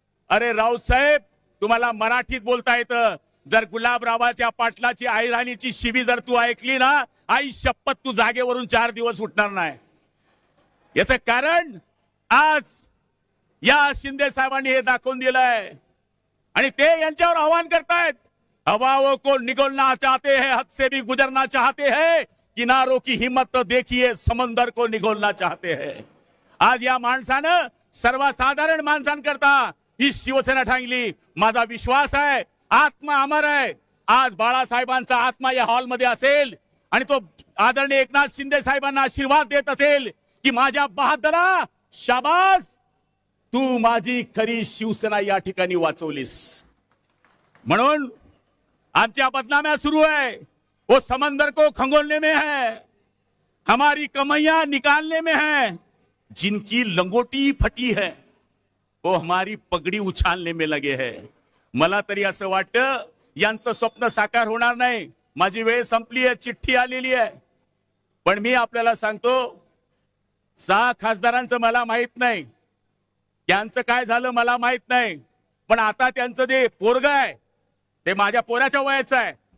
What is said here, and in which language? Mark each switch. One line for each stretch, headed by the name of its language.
Marathi: अरे रावसाहेब, तुम्हाला मराठीत बोलता येतं. जर गुलाबरावाच्या पाटलाची आईराणीची शिवी जर तू ऐकली ना, आई शपथ तू जागेवरून 4 दिवस उठणार नाही. याचं कारण आज या शिंदे साहेबांनी हे दाखवून दिलंय आणि ते यांच्यावर आव्हान करतायत.
Hindi: हवाओं को निगलना चाहते हैं, हद से भी गुजरना चाहते हैं, किनारों की हिम्मत तो देखिए, समंदर को निगलना चाहते हैं.
Marathi: आज या माणसानं सर्वसाधारण माणसांकरता ही शिवसेना ठांगली. माझा विश्वास आहे आत्मा अमर आहे. आज बाळासाहेबांचा आत्मा या हॉलमध्ये असेल आणि तो आदरणीय एकनाथ शिंदे साहेबांना आशीर्वाद देत असेल की माझ्या बहादरा, शाबास, तू माझी खरी शिवसेना या ठिकाणी वाचवलीस. म्हणून आमच्या बदनाम्या सुरू है.
Hindi: वो समंदर को खंगोलने में है, हमारी कमैया निकालने में है. जिनकी लंगोटी फटी है वो हमारी पगड़ी उछालने में लगे हैं.
Marathi: मला तरी असं वाटतं यांचं स्वप्न साकार होणार नाही. माझी वेळ संपली आहे, चिठ्ठी आलेली आहे. पण मी आपल्याला सांगतो 6 खासदारांचं मला माहित नाही, त्यांचं काय झालं मला माहित नाही. पण आता त्यांचं जे पोरग आहे ते माझ्या पोराच्या वयाचं आहे.